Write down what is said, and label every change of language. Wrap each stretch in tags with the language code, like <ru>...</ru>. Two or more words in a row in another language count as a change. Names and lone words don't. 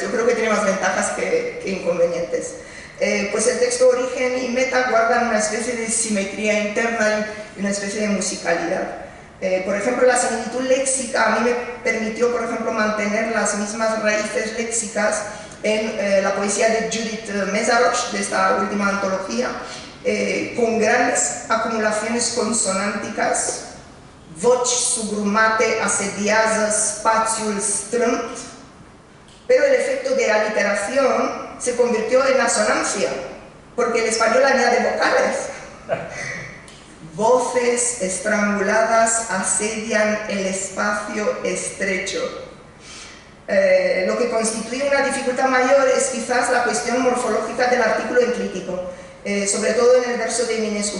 <es>Yo creo que tiene más ventajas que inconvenientes. Pues el texto origen y meta guardan una especie de simetría interna y una especie de musicalidad. Por ejemplo, la similitud léxica a mí me permitió, por ejemplo, mantener las mismas raíces léxicas en la poesía de Judith Mészáros, de esta última antología, con grandes acumulaciones consonánticas,</es> <ro>voci sugrumate asediază spațiul strâmt,</ro> <es>pero el efecto de aliteración se convirtió en asonancia, porque el español añade vocales. Voces estranguladas asedian el espacio estrecho. Lo que constituye una dificultad mayor es quizás la cuestión morfológica del artículo enclítico, sobre todo en el verso de Eminescu.</es>